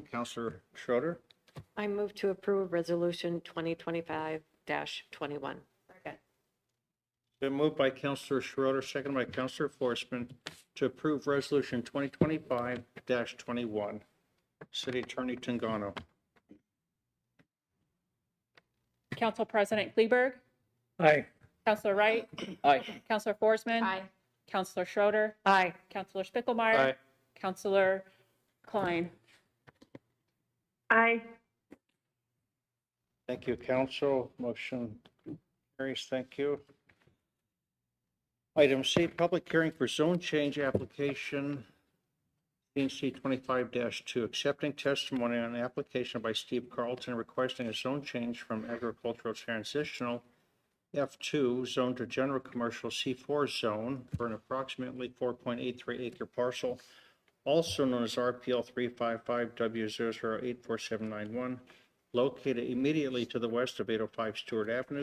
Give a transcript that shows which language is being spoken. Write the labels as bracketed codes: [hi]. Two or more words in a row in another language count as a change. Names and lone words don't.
[en] Councilor Schroeder. I move to approve Resolution 2025-21. Second. Been moved by Councilor Schroeder, seconded by Councilor Forsman to approve Resolution 2025-21. City Attorney Tangano. Council President Kleberg, Aye. Councilor Wright, Aye. Councilor Forsman. Aye. Councilor Schroeder, Aye. Councilor Spickelmeyer. Aye. Councilor Klein. Aye. Thank you, council. Motion carries. Thank you. Item C, public hearing for zone change application, PNC 25-2, accepting testimony on an application by Steve Carlton requesting a zone change from agricultural transitional F2 zone to general commercial C4 zone for an approximately 4.83 acre parcel, also known as RPL 355W008471, located immediately to the west of 805 Stewart Avenue.